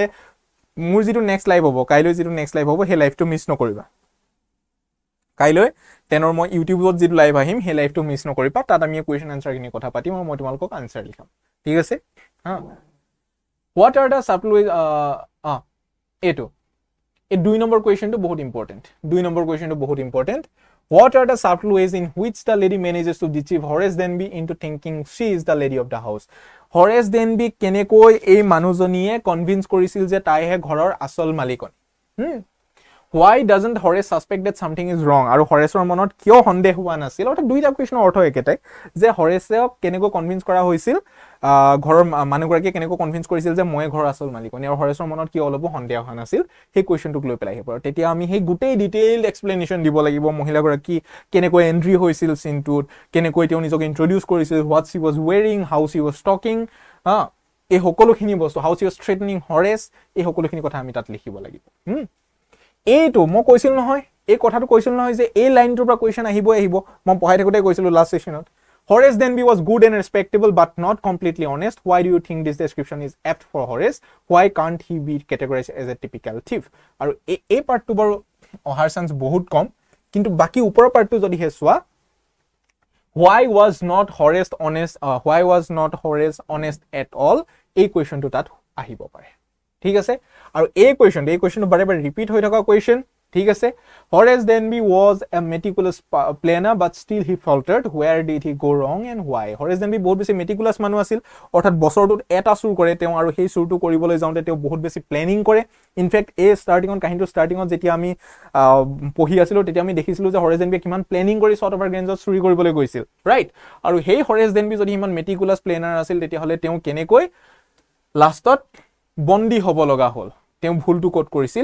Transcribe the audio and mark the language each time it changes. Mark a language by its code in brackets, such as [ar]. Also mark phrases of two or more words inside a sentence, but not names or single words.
[as] মোৰ যিটো নেক্সট লাইভ হ'ব কাইলৈ যিটো নেক্সট লাইভ হ'ব সেই লাইভটো মিছ নকৰিবা কাইলৈ 10ৰ মই ইউটিউবত যিটো লাইভ আহিম সেই লাইভটো মিছ নকৰিবা তাত আমি কুৱেশ্যন আনচাৰখিনি কথা পাতিম আৰু মই তোমালোকক আনচাৰ লিখাম ঠিক আছে [en] What are the supply [as] এইটো এই 2 নম্বৰ কুৱেশ্যনটো বহুত ইম্পৰ্টেণ্ট [en] What are the subtle ways in which the lady manages to deceive Horace Denby into thinking she is the lady of the house? [as] Horace Denby কেনেকৈ এই মানুহজনীয়ে কনভিন্স কৰিছিল যে তাইহে ঘৰৰ আসল মালিকনী [en] Why doesn't Horace suspect that something is wrong? [as] আৰু হৰেছৰ মনত কিয় সন্দেহ হোৱা নাছিল অৰ্থাৎ দুইটা কুৱেশ্যনৰ অৰ্থ একেটাই যে হৰেছক কেনেকৈ কনভিন্স কৰা হৈছিল ঘৰৰ মানুহগৰাকীয়ে কেনেকৈ কনভিন্স কৰিছিল যে মই ঘৰৰ আসল মালিকনী আৰু হৰেছৰ মনত কিয় অলপো সন্দেহ হোৱা নাছিল সেই কুৱেশ্যনটোক লৈ পেলাই আহিব তেতিয়া আমি সেই গোটেই ডিটেইলড এক্সপ্লেনেশ্যন দিব লাগিব মহিলাগৰাকী কেনেকৈ এণ্ট্ৰি হৈছিল চিনটোত কেনেকৈ তেওঁ নিজকে ইন্ট্ৰডিউচ কৰিছিল [en] What she was wearing how she was talking [as] এই সকলোখিনি বস্তু [en] How she was threatening Horace [as] এই সকলোখিনি কথা আমি তাত লিখিব লাগিব এইটো মই কৈছিল নহয় এই কথাটো কৈছিল নহয় যে এই লাইনটোৰ পৰা কুৱেশ্যন আহিব মই পঢ়াই থাকোঁতে কৈছিলোঁ লাষ্ট সেশনত [en] Horace Denby was good and respectable but not completely honest. Why do you think this description is apt for Horace? Why can't he be categorized as a typical thief? [as] আৰু এই পাৰ্টটো বাৰু অহাৰ চান্স বহুত কম কিন্তু বাকি ওপৰৰ পাৰ্টটো যদি হে চোৱা [en] Why was not Horace honest at all? [as] এই কুৱেশ্যনটো তাত আহিব পাৰে ঠিক আছে আৰু এই কুৱেশ্যনটো বাৰে বাৰে ৰিপিট হৈ থকা কুৱেশ্যন ঠিক আছে [en] Horace Denby was a meticulous planner but still he faltered where did he go wrong and why [as] Horace Denby বহুত বেছি মেটিকুলাছ মানুহ আছিল অৰ্থাৎ বছৰটোত এটা চুৰ কৰে তেওঁ আৰু সেই চুৰটো কৰিবলৈ যাওঁতে তেওঁ বহুত বেছি প্লেনিং কৰে ইনফেক্ট এই ষ্টাৰ্টিঙত যেতিয়া আমি পঢ়ি আছিলোঁ তেতিয়া আমি দেখিছিলোঁ যে Horace Denby কিমান প্লেনিং কৰি শৰ্ট অভাৰ গ্ৰেঞ্জত চুৰি কৰিবলৈ গৈছিল ৰাইট আৰু সেই Horace Denby যদি ইমান মেটিকুলাছ প্লেনাৰ আছিল তেতিয়াহ'লে তেওঁ কেনেকৈ লাষ্টত বন্দী হ'ব লগা হ'ল তেওঁ ভুলটো ক'ত কৰিছিল